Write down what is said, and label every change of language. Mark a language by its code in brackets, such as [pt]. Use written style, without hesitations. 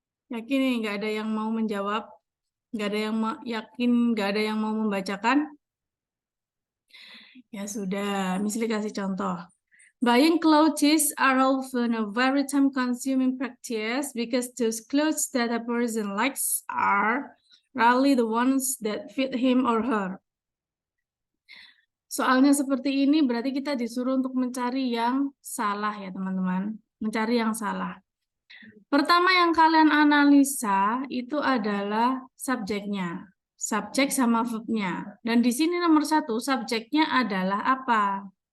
[id] Yakin nih nggak ada yang mau menjawab? Nggak ada yang yakin nggak ada yang mau membacakan? Ya sudah, misalnya kasih contoh. [en] Buying clothes are often a very time-consuming practice because those clothes that a person likes are rarely the ones that fit him or her. [id] Soalnya seperti ini berarti kita disuruh untuk mencari yang salah ya teman-teman. Mencari yang salah. Pertama yang kalian analisa itu adalah subjeknya. Subjek sama verbnya. Dan di sini nomor 1, subjeknya adalah apa?